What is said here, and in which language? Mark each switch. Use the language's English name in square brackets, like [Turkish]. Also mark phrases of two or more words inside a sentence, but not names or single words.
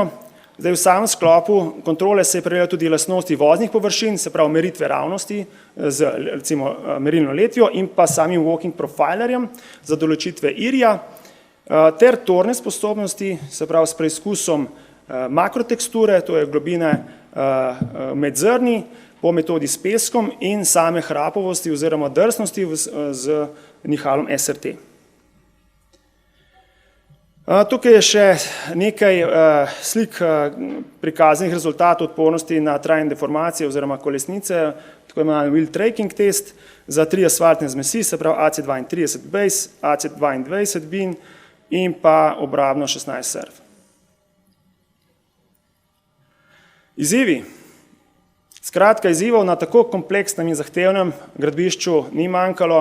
[Slovenian] Zdaj v samem sklopu kontrole se je preverjalo tudi lastnosti voznih površin, se pravi meritve ravnosti z recimo merilno letvijo in pa samim walking profilerjem za določitve irija, ter torne sposobnosti, se pravi s preizkusom makroteksture, to je globine med zrni, po metodi s peskom in same hrapovosti oziroma drsnosti z nihalom SRT. Tukaj je še nekaj slik prikazanih rezultatov odpornosti na trajne deformacije oziroma kolesnice, tako imenovani [English] wheel tracking test [Slovenian] za 3 asfaltne zmesi, se pravi AC32 base, AC22 bin in pa obrabno 16 surf. Izzivi. Skratka, izzivov na tako kompleksnem in zahtevnem gradbišču ni manjkalo.